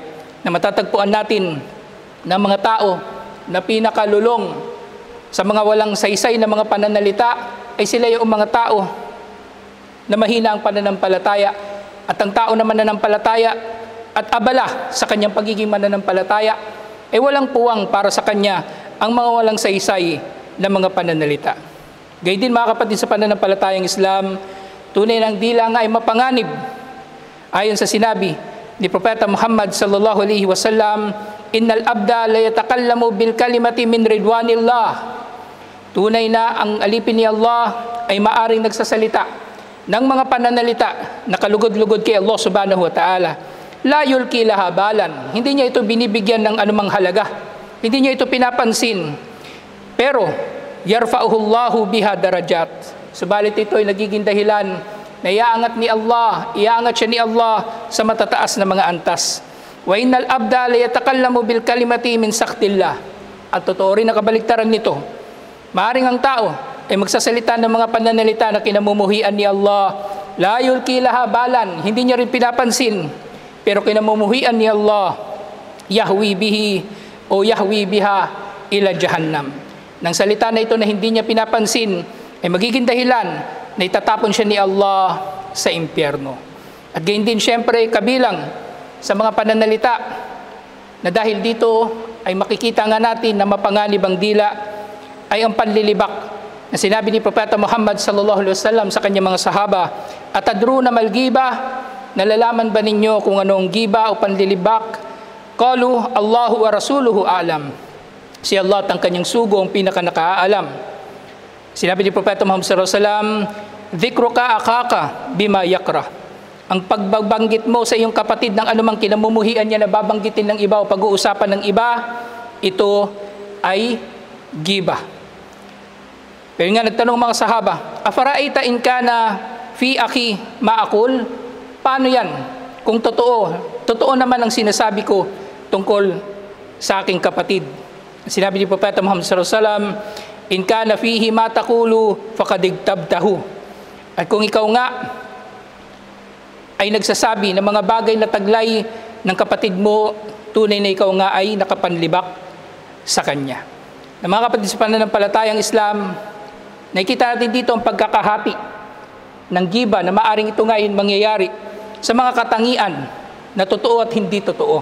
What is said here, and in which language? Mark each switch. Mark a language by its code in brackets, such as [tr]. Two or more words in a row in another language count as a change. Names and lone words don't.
[tl] Na matatagpuan natin ng mga tao na pinakalulong sa mga walang saysay na mga pananalita ay sila yung mga tao na mahina ang pananampalataya at ang tao na mananampalataya at abala sa kanyang pagiging mananampalataya ay walang puwang para sa kanya ang mga walang saysay na mga pananalita. Gayun din mga kapatid sa pananampalatayang Islam, tunay ng dila nga ay mapanganib. Ayon sa sinabi ni Propeta Muhammad [ar] صلى الله عليه وسلم, إن العبد ليتكلم بالكلمة من رضوان الله. [tl] Tunay na ang alipin ni Allah ay maaring nagsasalita ng mga pananalita na kalugod-lugod kay Allah [ar] سبحانه وتعالى. لا يلقي لها بالا. [tl] Hindi niya ito binibigyan ng anumang halaga. Hindi niya ito pinapansin. Pero, [ar] يرفعه الله بها درجات. [tl] Subalit ito ay nagiging dahilan na iaangat siya ni Allah sa matataas na mga antas. [ar] وإن العبد ليتكلم بالكلمة من سخط الله. [tl] At totoo rin na kabaligtaran nito. Maaring ang tao ay magsasalita ng mga pananalita na kinamumuhian ni Allah. [ar] لا يلقي لها بالا, [tl] hindi niya rin pinapansin, pero kinamumuhian ni Allah, [ar] يهوي بها إلى جهنم. [tl] Nang salita na ito na hindi niya pinapansin, ay magiging dahilan na itatapon siya ni Allah sa impyerno. At gayon din siyempre kabilang sa mga pananalita na dahil dito ay makikita nga natin na mapanganib ang dila ay ang panlilibak na sinabi ni Propeta Muhammad [ar] صلى الله عليه وسلم [tl] sa kanyang mga sahaba, [ar] أتدرون ما الغيبة, [tl] nalalaman ba ninyo kung anong giba o panlilibak? [ar] قالوا الله ورسوله أعلم. [tl] Si Allah at ang kanyang sugo ang pinaka-nakaalam. Sinabi ni Propeta Muhammad [ar] صلى الله عليه وسلم, ذكرك أخاك بما يكره. [tl] Ang pagbabanggit mo sa iyong kapatid ng anumang kinamumuhian niya na babanggitin ng iba o pag-uusapan ng iba, ito ay giba. Pero nga nagtanong mga sahaba, [ar] أفرأيت إن كان في أخي ما أقول? [tl] Paano yan? Kung totoo naman ang sinasabi ko tungkol sa aking kapatid. Sinabi ni Propeta Muhammad [ar] صلى الله عليه وسلم, إن كان فيه ما تقول فقد اغتبته. [tl] At kung ikaw nga ay nagsasabi ng mga bagay na taglay ng kapatid mo, tunay na ikaw nga ay nakapanlibak sa kanya. Na mga kapatid sa pananampalatayang Islam, nakikita natin dito ang pagkakahati ng giba na maaring ito nga ay mangyayari sa mga katangian na totoo at hindi totoo.